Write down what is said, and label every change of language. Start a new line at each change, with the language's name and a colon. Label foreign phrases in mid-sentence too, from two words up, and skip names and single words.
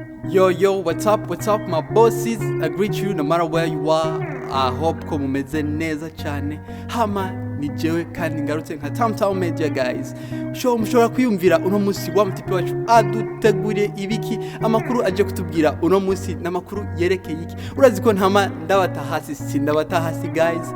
English: Yo, what's up, my bosses? I greet you no matter where you are. I hope
Rundi: ko mumeze neza cyane. Hama ni jewe kandi ngarutse nka Tamtam Media guys. Mushobora kwiyumvira uno musi wa mutipe wacu aduteguriye ibiki, amakuru aje kutubwira uno musi n'amakuru yerekeye iki. Urazi ko ntama ndabata hasi guys.